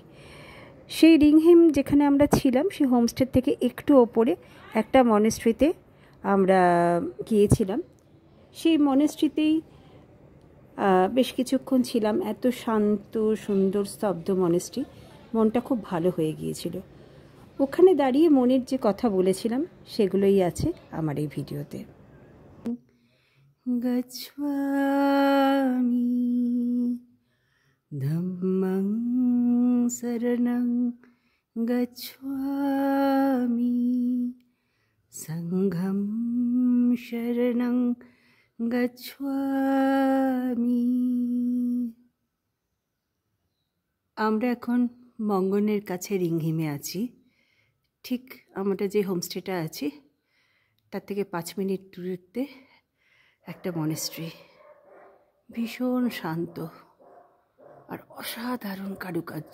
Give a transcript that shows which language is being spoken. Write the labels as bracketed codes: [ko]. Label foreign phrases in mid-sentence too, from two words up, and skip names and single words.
[bn] সেই রিংহিম যেখানে আমরা ছিলাম সেই হোমস্টে থেকে একটু ওপরে একটা মনেস্ট্রিতে আমরা গিয়েছিলাম। সেই মনেস্ট্রিতেই বেশ কিছুক্ষণ ছিলাম। এত শান্ত সুন্দর স্তব্ধ মনেস্ট্রি, মনটা খুব ভালো হয়ে গিয়েছিল। ওখানে দাঁড়িয়ে মনের যে কথা বলেছিলাম সেগুলোই আছে আমার এই ভিডিওতে। [pi] গচ্ছামি ধম্মং শরণং গচ্ছামি সংঘং শরণং গচ্ছামি। [bn] আমরা এখন মঙ্গনের কাছে রিংহিমে আছি। ঠিক আমরা যে হোমস্টেটা আছি তার থেকে 5 মিনিট দূরত্বে একটা মনেস্ট্রি। ভীষণ শান্ত আর অসাধারণ কারুকার্য।